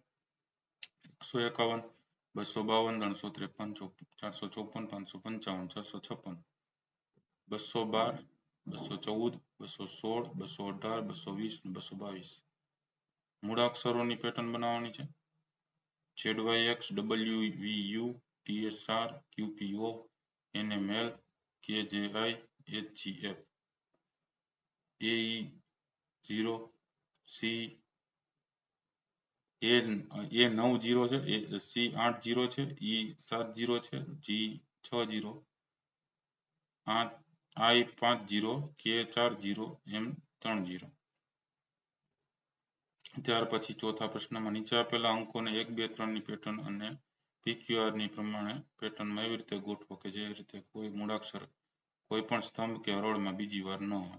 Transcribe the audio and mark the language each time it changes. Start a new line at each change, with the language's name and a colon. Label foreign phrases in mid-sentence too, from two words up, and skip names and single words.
Gujarati: 151, 252, 353, 454, 555, 656, 212, 214, 216, 218, 220 ને 222. મૂળાક્ષરોની પેટર્ન બનાવવાની છે. ZYX, WVU, TSR, QPO, NML, KJI, HGF. AE0, C, A90 છે, C80 છે, E70 છે, G60, I50, K40, M30. ત્યાર પછી ચોથા પ્રશ્નમાં નીચે આપેલા અંકોને 1, 2, 3 ની પેટર્ન અને PQR ની પ્રમાણે પેટર્નમાં એવી રીતે ગોઠવો કે જે રીતે કોઈ મૂળાક્ષર કોઈ પણ સ્તંભ કે હરોળમાં બીજી વાર ન આવે.